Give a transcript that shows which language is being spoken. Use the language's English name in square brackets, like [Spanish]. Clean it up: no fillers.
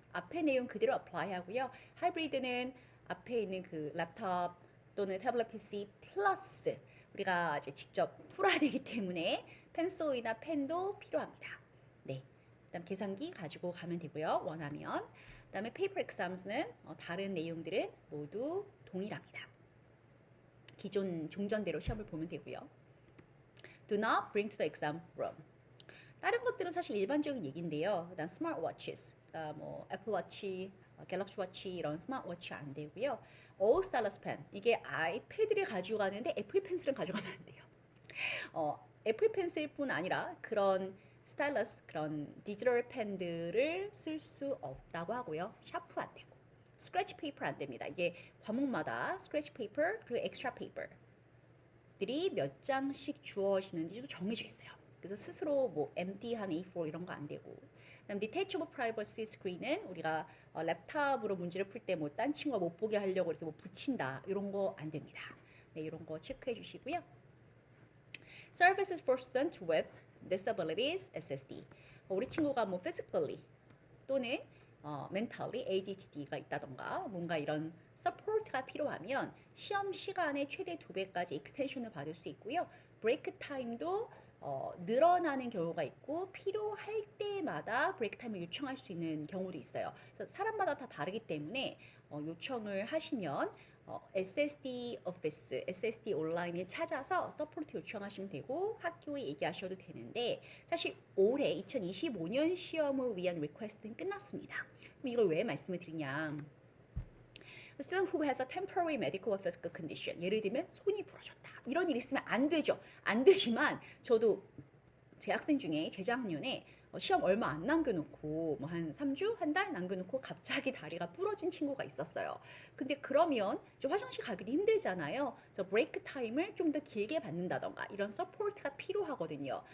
[Korean] 앞에 내용 그대로 어플라이 하고요. 하이브리드는 앞에 있는 그 랩탑 또는 태블릿 PC 플러스 우리가 이제 직접 풀어야 되기 때문에 펜솔이나 펜도 필요합니다. 네. 그다음 계산기 가지고 가면 되고요. 원하면. 그다음에 페이퍼 엑삼스는 다른 내용들은 모두 동일합니다. 기존 종전대로 시험을 보면 되고요. [English] Do not bring to the exam room. [Korean] 다른 것들은 사실 일반적인 얘기인데요. 그다음 스마트워치스, 뭐 애플워치, 갤럭시워치 이런 스마트워치 안 되고요. all stylus pen 이게 아이패드를 가지고 가는데 애플 펜슬은 가져가면 안 돼요. 애플 펜슬뿐 아니라 그런 스타일러스 그런 디지털 펜들을 쓸 수 없다고 하고요. 샤프 안 되고. 스크래치 페이퍼 안 됩니다. 이게 과목마다 스크래치 페이퍼 그리고 엑스트라 페이퍼들이 몇 장씩 주어지는지도 정해져 있어요. 그래서 스스로 뭐 empty한 A4 이런 거 안 되고. 그다음 detachable privacy screen은 우리가 랩탑으로 문제를 풀 때 뭐 딴 친구가 못 보게 하려고 이렇게 뭐 붙인다 이런 거 안 됩니다. 네, 이런 거 체크해 주시고요. [English] Services for students with disabilities (SSD). [Korean] 우리 친구가 뭐 physically 또는 mentally ADHD가 있다던가 뭔가 이런 서포트가 필요하면 시험 시간에 최대 2배까지 익스텐션을 받을 수 있고요. 브레이크 타임도 늘어나는 경우가 있고 필요할 때마다 브레이크 타임을 요청할 수 있는 경우도 있어요. 그래서 사람마다 다 다르기 때문에 요청을 하시면 SSD 오피스, SSD 온라인에 찾아서 서포트 요청하시면 되고 학교에 얘기하셔도 되는데 사실 올해 2025년 시험을 위한 리퀘스트는 끝났습니다. 그럼 이걸 왜 말씀을 드리냐? [English] Student who has a temporary medical or physical condition. [Korean] 예를 들면 손이 부러졌다. 이런 일이 있으면 안 되죠. 안 되지만 저도 제 학생 중에 재작년에 시험 얼마 안 남겨놓고 뭐 한 3주, 한 달 남겨놓고 갑자기 다리가 부러진 친구가 있었어요. 근데 그러면 이제 화장실 가기도 힘들잖아요. 그래서 브레이크 타임을 좀 더 길게 받는다던가 이런 서포트가 필요하거든요.